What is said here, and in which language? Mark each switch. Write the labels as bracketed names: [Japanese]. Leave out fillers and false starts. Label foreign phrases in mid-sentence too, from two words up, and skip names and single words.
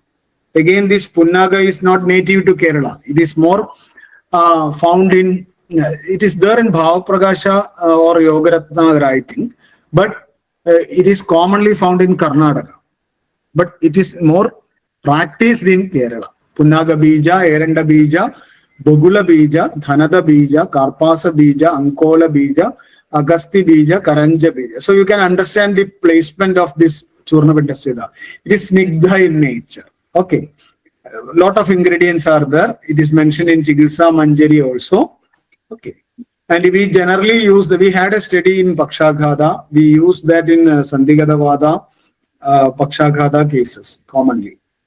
[English] Again, this Punnaga is not native to Kerala. It is more found in, it is there in Bhava Prakasha or Yogaratna, I think, but it is commonly found in Karnataka. But it is more practiced in Kerala. [Sanskrit] पुन्नाग बीज, एरण्ड बीज, बकुल बीज, धनद बीज, कार्पास बीज, अङ्कोल बीज, अगस्ति बीज, करञ्ज बीज. [English] So you can understand the placement of this [Sanskrit] चूर्णपिण्ड स्वेद. [English] It is Snigdha in nature. Okay. A lot of ingredients are there. It is mentioned in Chikitsa Manjari also. Okay. And we generally use, we had a study in Pakshaghata. We use that in Sandhigatavada, Pakshaghata cases commonly.